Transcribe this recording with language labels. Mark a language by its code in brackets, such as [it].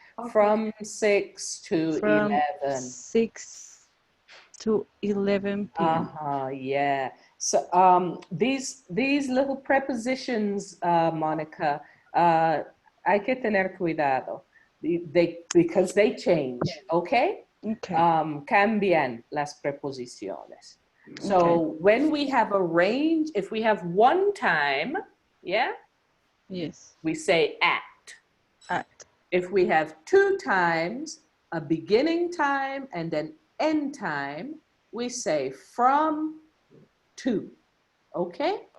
[en] From 6 to 11. 6 to 11 p.m. Yeah. So these little prepositions, Monica, [es] hay que tener cuidado. [en] Because they change, okay? Okay. [es] Cambian las preposiciones. [en] So when we have a range, if we have one time, yeah? Yes. We say at. At. If we have two times, a beginning time and an end time, we say from to, okay?